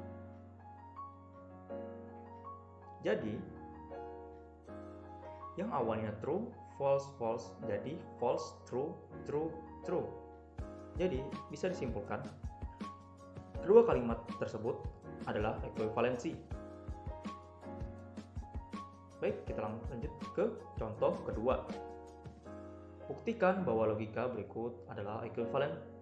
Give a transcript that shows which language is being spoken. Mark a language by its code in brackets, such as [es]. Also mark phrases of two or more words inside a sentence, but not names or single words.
[id] Jadi, yang awalnya [en] true, false, false, jadi false, true, true, true. [id] Jadi, bisa disimpulkan, kedua kalimat tersebut adalah ekuivalensi. Baik, kita lanjut ke contoh kedua. Buktikan bahwa logika berikut adalah ekuivalen.